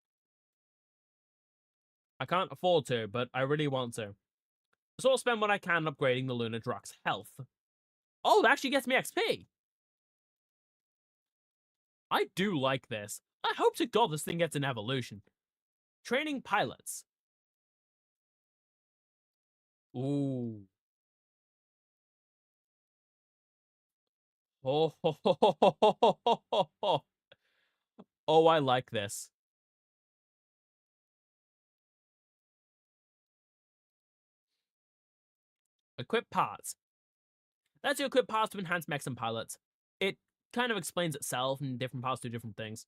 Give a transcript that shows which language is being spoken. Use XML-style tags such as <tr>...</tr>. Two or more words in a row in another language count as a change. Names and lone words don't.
<en>I can't afford to, but I really want to. So I'll spend what I can upgrading the Lunar Drock's health. Oh, that actually gets me XP! I do like this. I hope to God this thing gets an evolution. Training pilots. Ooh. Oh, ho, ho, ho, ho, ho, ho, ho, ho. Oh, I like this. Equip parts. Lets you equip parts to enhance mechs and pilots. It kind of explains itself, and different parts do different things.</en>